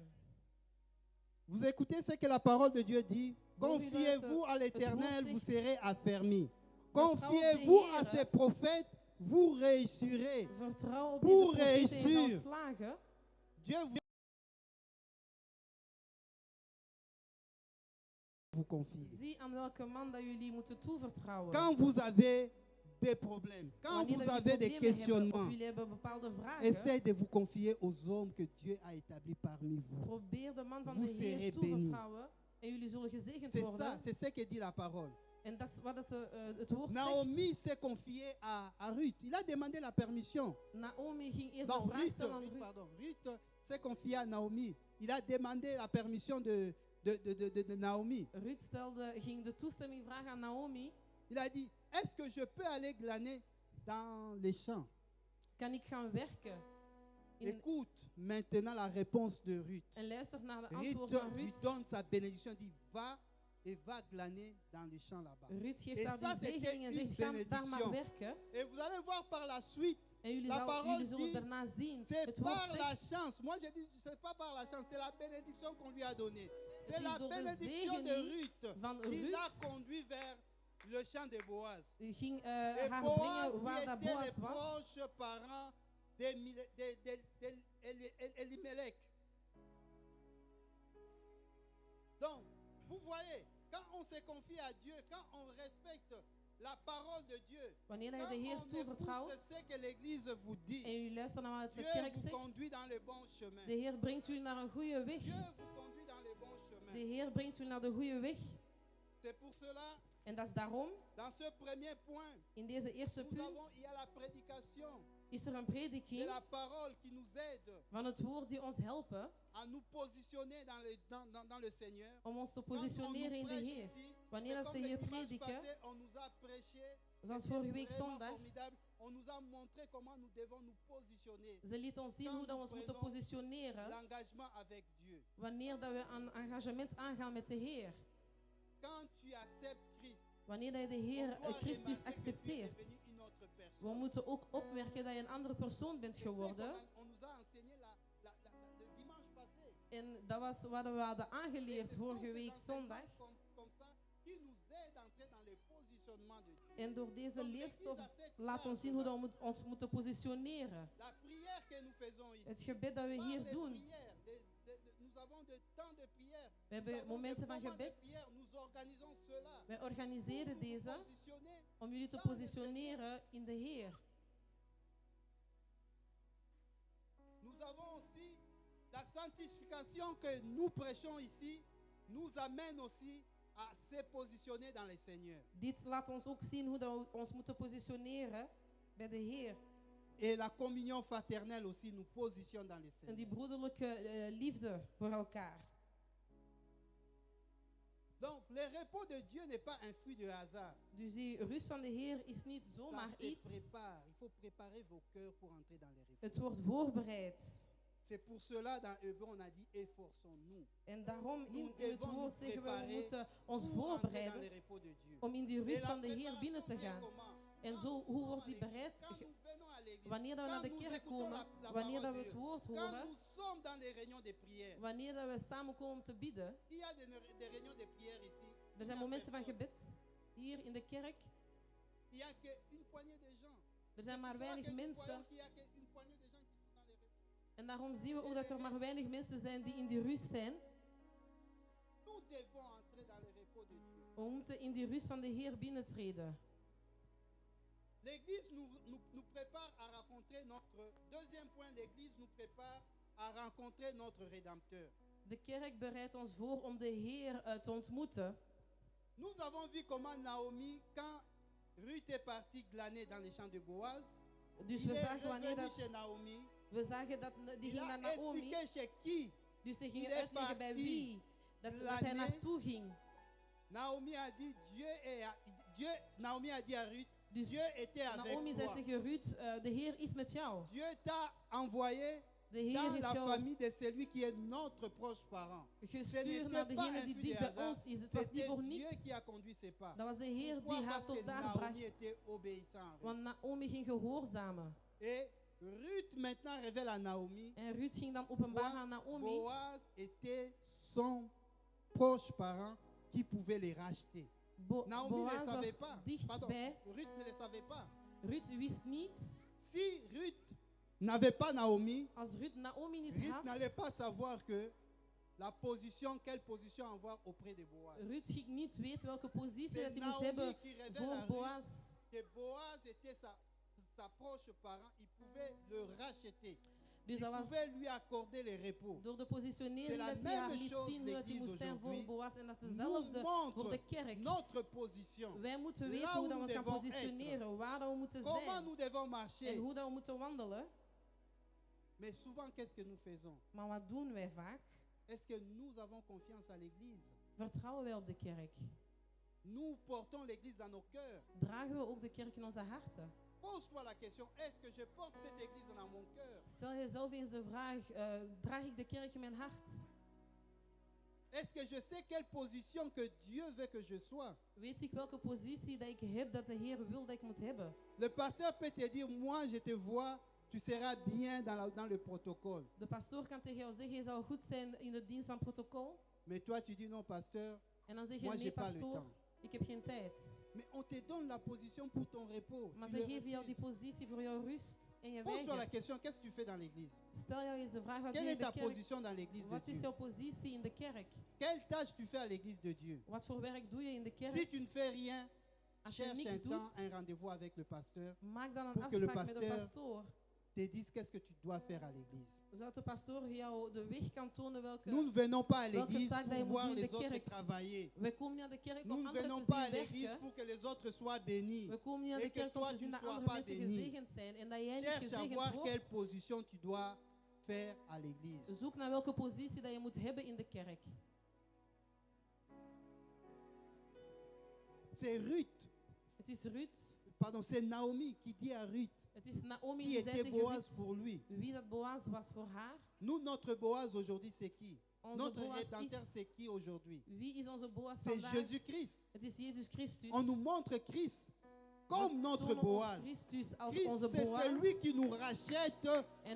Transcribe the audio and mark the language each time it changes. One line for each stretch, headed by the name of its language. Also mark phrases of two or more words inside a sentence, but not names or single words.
French: Vous écoutez ce que la parole de Dieu dit. Confiez-vous à l'Éternel, vous serez affermis. Confiez-vous à ses prophètes, vous réussirez.
Dutch: Vertrouw op
French: Pour
Dutch: deze profeten en je
French: réussir.
Dutch: zal slagen.
French: Dieu vous confie.
Dutch: Zie aan welke man dat jullie moeten toevertrouwen.
French: Quand vous avez des problèmes, quand
Dutch: Wanneer
French: vous
Dutch: dat
French: avez
Dutch: jullie
French: des
Dutch: problemen hebben
French: questionnements,
Dutch: of jullie hebben bepaalde vragen,
French: essayez de vous confier aux hommes que Dieu a établis parmi vous.
Dutch: probeer de man van
French: Vous
Dutch: de
French: serez
Dutch: Heer
French: bénis.
Dutch: toevertrouwen en jullie zullen gezegend
French: C'est ça,
Dutch: worden.
French: c'est ce que dit la parole.
Dutch: En dat is wat het woord Naomi zegt.
French: s'est confiée à Ruth. Il a demandé la permission.
Dutch: Naomi ging eerst
French: Non,
Dutch: een vraag Ruth, stellen aan
French: Ruth, Ruth. pardon. Ruth s'est confiée à Naomi. Il a demandé la permission de Naomi.
Dutch: Ruth ging de toestemming vragen aan Naomi.
French: Il a dit, est-ce que je peux aller glaner dans les champs?
Dutch: Kan ik gaan werken?
French: Écoute maintenant la réponse de Ruth.
Dutch: En luister naar de
French: Ruth
Dutch: antwoord van
French: lui
Dutch: Ruth.
French: donne sa bénédiction, dit, va et va glaner dans les champs là-bas.
Dutch: Ruth geeft
French: Et
Dutch: haar
French: ça,
Dutch: die
French: c'était
Dutch: zegening en
French: une
Dutch: zegt, ga daar maar
French: bénédiction.
Dutch: werken.
French: Et vous allez voir par la suite,
Dutch: En jullie,
French: La parole
Dutch: jullie zullen
French: dit,
Dutch: daarna zien.
French: c'est
Dutch: Het woord
French: par la
Dutch: zegt,
French: chance. Moi, j'ai dit, c'est pas par la chance, c'est la bénédiction qu'on lui a donnée. C'est
Dutch: is
French: la
Dutch: door de
French: bénédiction de
Dutch: zegening
French: Ruth
Dutch: van
French: qui l'a
Dutch: Ruth
French: conduit vers le champ de Boaz.
Dutch: ging
French: Et
Dutch: haar
French: Boaz,
Dutch: brengen waar dat
French: qui était les
Dutch: Boaz was.
French: proches parents d'Elimelech. Donc, vous voyez, quand on se confie à Dieu, quand on respecte la parole de Dieu,
Dutch: Wanneer
French: quand
Dutch: je de Heer
French: on écoute
Dutch: toevertrouwt
French: ce que l'Église vous dit,
Dutch: en u luistert naar wat de
French: Dieu
Dutch: kerk
French: vous
Dutch: zegt,
French: conduit dans le bon chemin.
Dutch: de Heer brengt jullie naar een goede weg.
French: Dieu vous conduit dans le bon chemin.
Dutch: De Heer brengt jullie naar de goede weg.
French: C'est pour cela,
Dutch: En dat is daarom,
French: dans ce premier point,
Dutch: in deze eerste
French: il
Dutch: punt,
French: y a la prédication
Dutch: is er een
French: de
Dutch: prediking
French: la parole qui nous aide
Dutch: van het woord die ons helpen
French: à nous positionner dans le Seigneur.
Dutch: om ons te
French: Quand on nous
Dutch: positioneren in de
French: prêche
Dutch: Heer.
French: ici,
Dutch: Wanneer
French: c'est
Dutch: dat
French: comme
Dutch: ze hier
French: le dimanche
Dutch: prediken,
French: passé, on nous a prêché,
Dutch: zoals
French: c'était
Dutch: vorige week
French: vraiment
Dutch: zondag,
French: formidable. On nous a montré comment nous devons nous positionner.
Dutch: ze liet ons zien hoe dat we ons moeten positioneren
French: L'engagement avec Dieu.
Dutch: wanneer dat we een engagement aangaan met de Heer.
French: Quand tu acceptes Christ,
Dutch: Wanneer dat je de
French: on
Dutch: Heer
French: doit
Dutch: Christus
French: remarquer que tu es
Dutch: accepteert,
French: devenu une autre personne.
Dutch: We moeten ook opmerken dat je een andere persoon bent
French: C'est ça
Dutch: geworden.
French: qu'on nous a enseigné le dimanche passé.
Dutch: En dat was wat we hadden aangeleerd
French: Et ce
Dutch: vorige
French: sont
Dutch: week
French: ces
Dutch: zondag.
French: enseignements comme ça qui nous aident à entrer dans le positionnement de Dieu.
Dutch: En door deze
French: Donc,
Dutch: leerstof
French: l'Église a cette
Dutch: laat ons zien hoe dat we ons moeten positioneren.
French: La prière que nous faisons ici.
Dutch: Het gebed dat we
French: Pas
Dutch: hier
French: les
Dutch: doen.
French: prières, nous avons de temps de prière.
Dutch: We hebben
French: Nous avons
Dutch: momenten
French: des
Dutch: van
French: moments de
Dutch: gebed.
French: prière. Nous organisons cela.
Dutch: Wij organiseren
French: Pour nous
Dutch: deze
French: positionner.
Dutch: om jullie te positioneren in de Heer.
French: Nous avons aussi la sanctification que nous prêchons ici, nous amène aussi à se positionner dans le Seigneur.
Dutch: Dit laat ons ook zien hoe dat we ons moeten positioneren bij de Heer.
French: Et la communion fraternelle aussi nous positionne dans le
Dutch: En
French: Seigneur.
Dutch: die broederlijke liefde voor elkaar.
French: Donc, le repos de Dieu n'est pas un fruit de hasard.
Dutch: Dus die rust van de Heer is niet
French: Ça
Dutch: zomaar
French: se
Dutch: iets.
French: prépare. Il faut préparer vos cœurs pour entrer dans le repos.
Dutch: Het wordt voorbereid.
French: C'est pour cela, dans Hébreu, on a dit efforçons-nous
Dutch: En daarom
French: Nous
Dutch: in het
French: devons
Dutch: woord
French: nous
Dutch: zeggen we
French: préparer
Dutch: moeten ons
French: pour entrer dans le
Dutch: voorbereiden
French: repos de Dieu.
Dutch: om in die
French: Et
Dutch: rust
French: la
Dutch: van de Heer binnen te
French: préparation
Dutch: gaan.
French: vient comment?
Dutch: En
French: Quand
Dutch: zo,
French: nous
Dutch: hoe
French: sommes
Dutch: wordt
French: à
Dutch: die
French: l'église,
Dutch: bereid?
French: quand nous venons à l'église,
Dutch: Wanneer dat we naar
French: quand
Dutch: de
French: nous
Dutch: kerk
French: écoutons
Dutch: komen,
French: la
Dutch: wanneer dat
French: parole
Dutch: we
French: de
Dutch: het
French: Dieu,
Dutch: woord
French: quand
Dutch: horen,
French: nous sommes dans les réunions de prière,
Dutch: wanneer dat we samenkomen om te bidden.
French: il y a des réunions de prière ici.
Dutch: Er zijn momenten van gebed hier in de kerk.
French: Il n'y a qu'une poignée de gens.
Dutch: Er zijn maar
French: C'est pour cela
Dutch: weinig
French: que nous
Dutch: mensen.
French: voyons qu'il y a qu'une poignée de gens qui sont dans les repos.
Dutch: En daarom zien we ook dat er maar weinig mensen zijn die in die rust zijn.
French: Nous devons entrer dans le repos de Dieu.
Dutch: We moeten in die rust van de Heer binnentreden.
French: L'Église nous prépare à rencontrer notre... Deuxième point, l'Église nous prépare à rencontrer notre Rédempteur.
Dutch: De kerk bereidt ons voor om de Heer te ontmoeten.
French: Nous avons vu comment Naomi, quand Ruth est partie glaner dans les champs de Boaz,
Dutch: Dus
French: il
Dutch: we
French: est
Dutch: zagen wanneer
French: revenu
Dutch: dat,
French: chez Naomi.
Dutch: we zagen dat die
French: Il
Dutch: ging naar
French: a
Dutch: Naomi.
French: expliqué chez qui.
Dutch: Dus ze
French: il
Dutch: gingen
French: est
Dutch: uitleggen bij
French: parti
Dutch: wie dat hij
French: glaner.
Dutch: naartoe ging.
French: Naomi a dit, Naomi a dit à Ruth,
Dutch: Dus
French: Dieu était avec
Dutch: Naomi zei
French: toi.
Dutch: tegen Ruth, de Heer is met jou.
French: Dieu t'a envoyé
Dutch: De Heer
French: dans
Dutch: heeft
French: la
Dutch: jou
French: famille de celui qui est notre proche parent.
Dutch: gestuurd naar degene die dicht bij ons is. Het was niet
French: C'était
Dutch: voor
French: Dieu
Dutch: niets.
French: qui a conduit ses pas.
Dutch: Dat was de Heer
French: Pourquoi?
Dutch: die haar
French: Parce que
Dutch: tot daar
French: Naomi
Dutch: bracht.
French: était obéissant.
Dutch: Want Naomi ging gehoorzamen.
French: Et Ruth maintenant révèle à Naomi,
Dutch: En Ruth ging dan openbaren aan Naomi.
French: Boaz était son proche parent qui pouvait les racheter. Naomi ne le
Dutch: Boaz
French: savait
Dutch: was
French: pas. Pardon,
Dutch: dichtbij.
French: Ruth ne le savait pas.
Dutch: Ruth wist niet.
French: Si Ruth n'avait pas Naomi,
Dutch: Als Ruth Naomi niet
French: Ruth
Dutch: had,
French: n'allait pas savoir que la position, quelle position avoir auprès de Boaz.
Dutch: Ruth ging niet weten welke positie
French: C'est
Dutch: dat hij moest
French: Naomi
Dutch: hebben
French: qui révèle
Dutch: voor
French: à Ruth
Dutch: Boaz.
French: que Boaz était sa proche parent, il pouvait le racheter.
Dutch: Dus
French: Il
Dutch: dat was
French: pouvait lui accorder le repos.
Dutch: door de
French: C'est
Dutch: positionering
French: la
Dutch: dat hij haar
French: même
Dutch: liet
French: chose
Dutch: zien hoe dat hij
French: l'Église
Dutch: moest zijn voor
French: aujourd'hui
Dutch: Boaz. En dat is
French: Nous
Dutch: hetzelfde voor
French: montre
Dutch: de kerk.
French: notre position.
Dutch: Wij moeten
French: Là
Dutch: weten
French: où
Dutch: hoe dat we
French: nous
Dutch: ons gaan
French: devons
Dutch: positioneren, waar dat we moeten
French: Comment
Dutch: zijn
French: nous devons
Dutch: en
French: marcher.
Dutch: hoe dat we moeten wandelen.
French: Mais souvent, qu'est-ce que nous faisons?
Dutch: Maar wat doen wij vaak?
French: Est-ce que nous avons confiance à l'Église?
Dutch: Vertrouwen wij op de kerk?
French: Nous portons l'Église dans nos cœurs.
Dutch: Dragen we ook de kerk in onze harten?
French: Pose-toi la question, est-ce que je porte cette Église dans mon cœur?
Dutch: Stel jezelf eens de vraag, draag ik de kerk in mijn hart?
French: Est-ce que je sais quelle position que Dieu veut que je sois?
Dutch: Weet ik welke positie dat ik heb, dat de Heer wil dat ik moet hebben?
French: Le pasteur peut te dire, moi je te vois, tu seras bien dans le protocole.
Dutch: De pastoor kan tegen jou zeggen, je zal goed zijn in de dienst van protocol.
French: Mais toi tu dis, non pasteur,
Dutch: En dan zeg je,
French: moi
Dutch: nee
French: j'ai pas le
Dutch: pastoor,
French: temps.
Dutch: ik heb geen tijd.
French: Mais on te donne la position pour ton repos.
Dutch: Maar
French: Tu
Dutch: ze
French: le
Dutch: geven jou die
French: refuses.
Dutch: positie voor jouw rust en je
French: Pose-toi la
Dutch: weigert.
French: question, qu'est-ce que tu fais dans l'église?
Dutch: Stel jou eens de vraag, wat doe
French: Quelle
Dutch: je
French: est
Dutch: in
French: ta
Dutch: de kerk?
French: position dans l'église de
Dutch: Wat is
French: Dieu?
Dutch: jouw positie in de kerk?
French: Quelle tâche tu fais à l'église de Dieu?
Dutch: Wat voor werk doe je in de
French: Si
Dutch: kerk?
French: tu ne fais rien,
Dutch: Als je
French: cherche un
Dutch: niks
French: temps,
Dutch: doet,
French: un rendez-vous avec le pasteur,
Dutch: maak dan een
French: pour que le
Dutch: afspraak met de
French: pasteur
Dutch: pastoor.
French: te dise qu'est-ce que tu dois faire à l'église.
Dutch: Zodat de pastoor jou de weg kan tonen welke...
French: Nous ne venons pas à
Dutch: welke
French: l'église
Dutch: taak dat je
French: pour
Dutch: moet
French: voir
Dutch: doen in
French: les
Dutch: de
French: autres
Dutch: kerk.
French: travailler.
Dutch: We komen niet naar de kerk
French: Nous
Dutch: om
French: ne
Dutch: anderen
French: venons
Dutch: te
French: pas à
Dutch: zien
French: l'église
Dutch: werken.
French: pour que les autres soient bénis.
Dutch: We komen niet naar
French: Et
Dutch: de
French: que
Dutch: kerk om
French: toi,
Dutch: te
French: tu
Dutch: zien
French: ne
Dutch: dat
French: sois
Dutch: andere
French: pas
Dutch: mensen
French: béni.
Dutch: gezegend zijn en dat jij niet
French: Cherche à
Dutch: gezegend
French: voir quelle
Dutch: wordt.
French: position tu dois faire à l'église.
Dutch: Zoek naar welke positie dat je moet hebben in de kerk.
French: C'est Ruth,
Dutch: Het is Ruth.
French: pardon, c'est Naomi qui dit à Ruth
Dutch: Het is Naomi
French: qui
Dutch: die zei
French: était
Dutch: tegen
French: Boaz
Dutch: Ruth
French: pour lui.
Dutch: wie dat Boaz was voor haar.
French: Nous, notre Boaz aujourd'hui, c'est qui?
Dutch: Onze
French: Notre
Dutch: Boaz
French: rédempteur,
Dutch: is...
French: c'est qui aujourd'hui?
Dutch: Wie is onze Boaz
French: C'est
Dutch: vandaag?
French: Jésus-Christ.
Dutch: Het is Jezus Christus.
French: On nous montre Christ. comme notre
Dutch: tonen ons
French: Boaz.
Dutch: Christus als
French: Christ,
Dutch: onze
French: c'est
Dutch: Boaz.
French: celui qui nous rachète
Dutch: En